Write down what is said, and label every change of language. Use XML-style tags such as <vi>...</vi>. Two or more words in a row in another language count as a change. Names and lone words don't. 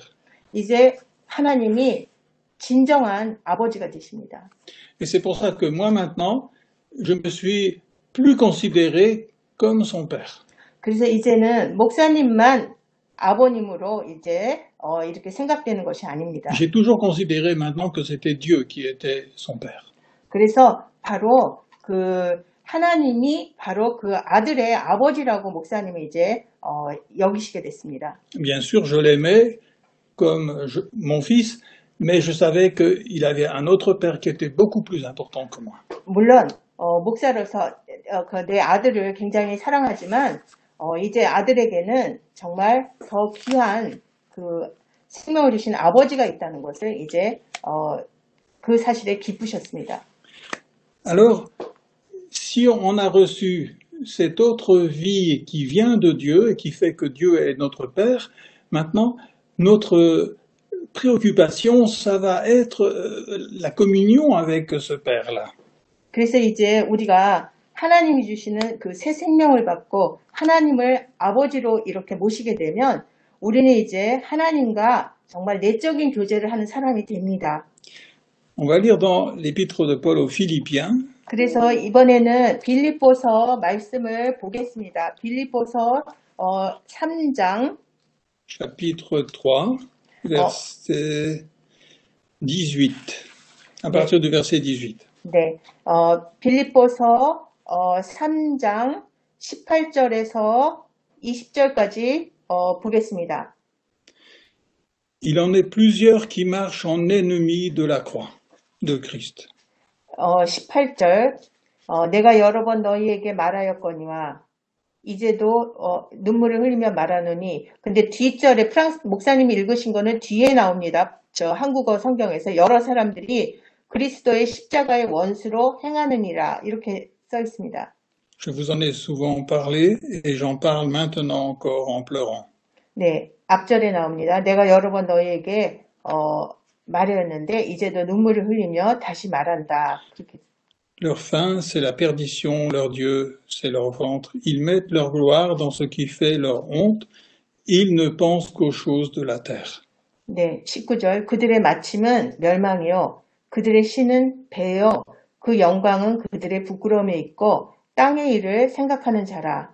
<ko>이제 하나님이 진정한 아버지가 되십니다.</ko> <fr>Et c'est pour ça que moi maintenant, je me suis plus considéré comme son père.</fr> <ko>그래서 이제는 목사님만 아버님으로 이제 이렇게 생각되는 것이 아닙니다.</ko> <fr>J'ai toujours considéré maintenant que c'était Dieu qui était son père.</fr> <ko>그래서 바로 그 하나님이 바로 그 아들의 아버지라고 목사님이 이제 여기시게 됐습니다.</ko> <fr>Bien sûr, je l'aimais comme mon fils, mais je savais qu'il avait un autre père qui était beaucoup plus important que moi.</fr> <ko>물론 목사로서 내 아들을 굉장히 사랑하지만 이제 아들에게는 정말 더 귀한 그 생명을 주신 아버지가 있다는 것을 이제 그 사실에 기쁘셨습니다.</ko> <fr>Alors, si on a reçu cette autre vie qui vient de Dieu et qui fait que Dieu est notre Père, maintenant, notre préoccupation, ça va être la communion avec ce Père-là.</fr> <ko>그래서 이제 우리가 하나님이 주시는 그 새 생명을 받고 하나님을 아버지로 이렇게 모시게 되면 우리는 이제 하나님과 정말 내적인 교제를 하는 사람이 됩니다.</ko> <fr>On va lire dans l'épître de Paul aux Philippiens.</fr> <ko>그래서 이번에는 빌립보서 말씀을 보겠습니다. 빌립보서 3장</ko> <fr>chapitre 3, verset 18, à</fr> <ko>네,</ko> <fr>partir du verset 18.</fr> <ko>네, 빌립보서 3장 18절에서 20절까지 보겠습니다.</ko> <fr>Il en est plusieurs qui marchent en ennemis de la croix de Christ.</fr> <ko>18절 내가 여러 번 너희에게 말하였거니와 이제도 눈물을 흘리며 말하노니 근데 뒷절에 프랑스 목사님이 읽으신 거는 뒤에 나옵니다. 저 한국어 성경에서 여러 사람들이 그리스도의 십자가의 원수로 행하느니라 이렇게 써 있습니다.</ko> <fr>Je vous en ai souvent parlé et j'en parle maintenant encore en pleurant.</fr> <ko>네, 앞절에 나옵니다. 내가 여러 번 너희에게 말하였는데 이제도 눈물을 흘리며 다시 말한다. 그렇게.</ko> <fr>Leur fin, c'est la perdition, leur Dieu, c'est leur ventre. Ils mettent leur gloire dans ce qui fait leur honte. Ils ne pensent qu'aux choses de la terre.</fr> <ko>네, 19절 그들의 마침은 멸망이요 그들의 신은 배요 그 영광은 그들의 부끄러움에 있고 땅의 일을 생각하는 자라.</ko>